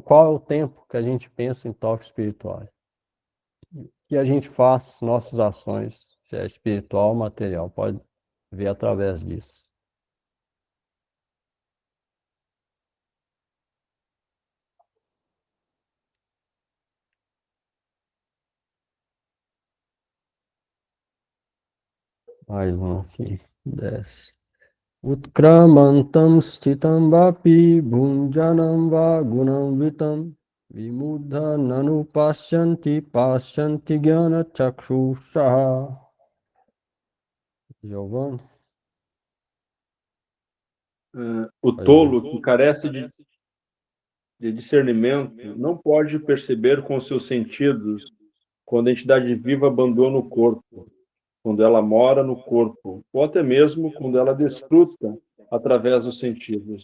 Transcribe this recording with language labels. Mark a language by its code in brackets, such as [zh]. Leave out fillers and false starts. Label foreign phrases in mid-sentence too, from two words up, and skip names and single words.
[pt] Qual é o tempo que a gente pensa em toques espirituais? Que a gente faz nossas ações, se é espiritual ou material, pode ver através disso. Mais um aqui, desce. [sa] उत्क्रामन्तं स्थितं वापि भुञ्जानं वा गुणान् वितम् विमूढा नानु पश्यन्ति ज्ञान चक्षुषः. [pt] Giovanni? O tolo que carece de discernimento não pode perceber com seus sentidos quando a entidade viva abandona o corpo, quando ela mora no corpo, ou até mesmo quando ela desfruta através dos sentidos.